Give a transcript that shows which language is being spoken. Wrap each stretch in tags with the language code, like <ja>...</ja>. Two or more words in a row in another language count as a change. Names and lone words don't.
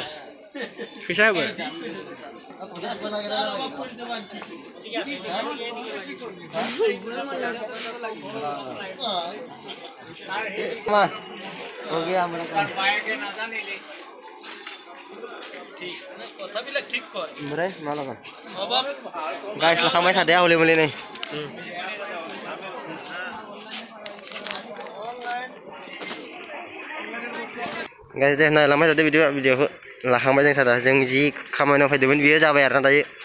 <brx>फैसा होबाय</brx> <hi>हो गया हमारा</hi> <brx>ओमफ्राय मा लागोन गाइस लाखांबाय सादाया हले मले नै गाइस दे नायलांबाय थादो भिडिअखौ लाखांबाय जों सादा जों जि खामानियाव फैदोंमोन बियो जाबाय आरोना दायो</brx>